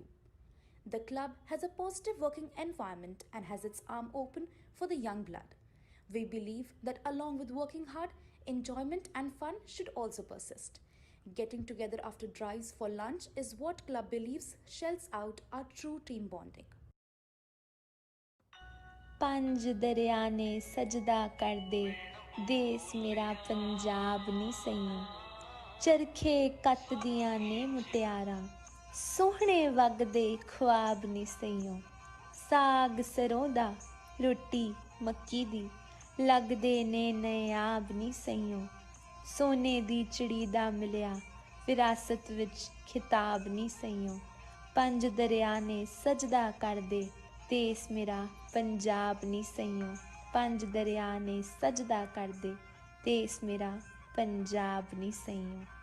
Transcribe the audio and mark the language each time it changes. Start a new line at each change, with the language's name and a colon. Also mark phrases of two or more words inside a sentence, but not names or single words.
English: The club has a positive working environment and has its arm open for the young blood. We believe that along with working hard, enjoyment and fun should also persist. Getting together after drives for lunch is what club believes shells out our true team bonding.
Punjabi: ਪੰਜ ਦਰਿਆ ਨੇ ਸਜਦਾ ਕਰ ਦੇ ਦੇਸ ਮੇਰਾ ਪੰਜਾਬ ਨੀ ਸਈਓਂ ਚਰਖੇ ਕੱਤ ਦੀਆਂ ਨੇ ਮੁਟਿਆਰਾਂ ਸੋਹਣੇ ਵਗਦੇ ਖ਼ਾਬ ਨੀ ਸਈਓਂ ਸਾਗ ਸਰ੍ਹੋਂ ਦਾ ਰੋਟੀ ਮੱਕੀ ਦੀ ਲਗਦੇ ਨੇ ਨਯਾਬ ਨੀ ਸਈਓਂ ਸੋਨੇ ਦੀ ਚਿੜੀ ਦਾ ਮਿਲਿਆ ਵਿਰਾਸਤ ਵਿੱਚ ਖ਼ਿਤਾਬ ਨੀ ਸਈਓਂ ਪੰਜ ਦਰਿਆ ਨੇ ਸਜਦਾ ਕਰ ਦੇ ਦੇਸ ਮੇਰਾ ਪੰਜਾਬ ਨੀ ਸਈਓਂ ਪੰਜ ਦਰਿਆ ਨੇ ਸਜਦਾ ਕਰ ਦੇ ਦੇਸ ਮੇਰਾ ਪੰਜਾਬ ਨੀ ਸਈਓਂ